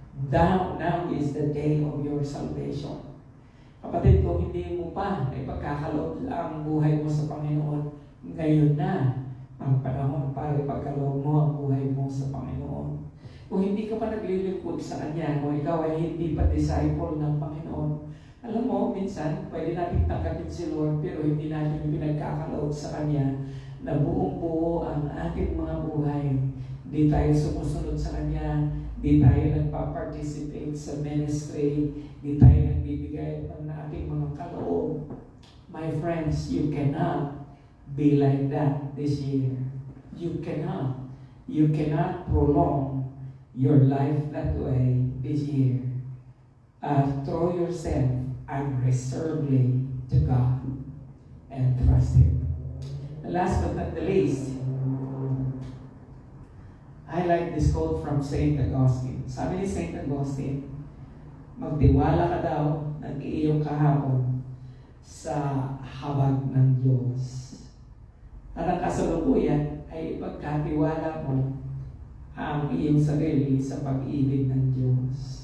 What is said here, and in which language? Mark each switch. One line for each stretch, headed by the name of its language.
English: Now is the day of your salvation.
Filipino: Kapatid, kung hindi mo pa ay pagkakaloob ang buhay mo sa Panginoon, ngayon na ang panahon para ipagkaloob mo ang buhay mo sa Panginoon. Kung hindi ka pa naglilingkod sa Kanya, kung ikaw ay hindi pa disciple ng Panginoon, alam mo, minsan, pwede natin tanggapin si Lord, pero hindi natin pinagkakaloob sa Kanya na buong buo ang ating mga buhay di tayo sumusunod sa Kanya, di tayo nagpa-participate sa ministry, di tayo nagbibigay ng ating mga kaloob.
English: My friends, you cannot be like that this year. You cannot. You cannot prolong your life that way this year. Throw yourself unreservedly to God and trust Him. Last but not the least, I like this quote from St.
Filipino: Augustine. Sabi ni St. Augustine, magtiwala ka daw ng iyong kahapon sa habag ng Diyos. At ang kasalukuyan ay ipagkatiwala mo ang iyong sarili sa pag-ibig ng Diyos.